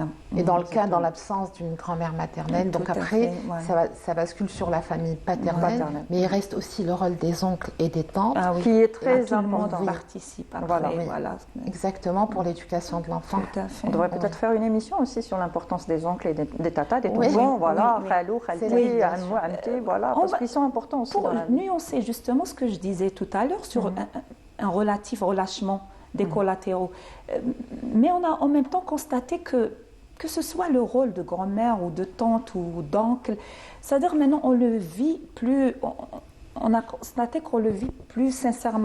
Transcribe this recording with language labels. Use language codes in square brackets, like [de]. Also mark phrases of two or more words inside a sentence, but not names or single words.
[fr] Et dans l'absence d'une grand-mère maternelle, donc après, ça bascule sur la famille paternelle, mais il reste aussi le rôle des oncles et des tantes, qui est très important. On participe après, exactement, pour l'éducation de l'enfant. Tout à fait. On devrait peut-être faire une émission aussi sur l'importance des oncles et des tatas, des tontons, [ar] خالو، خالتي، عمو، عمتي, [fr] parce qu'ils sont importants aussi. Pour nuancer justement ce que je disais tout à l'heure sur un relatif relâchement des collatéraux. Mais on a en même temps constaté que ce soit le rôle de grand-mère ou de tante ou d'oncle, c'est-à-dire maintenant on le vit plus, on a constaté qu'on le vit plus sincèrement.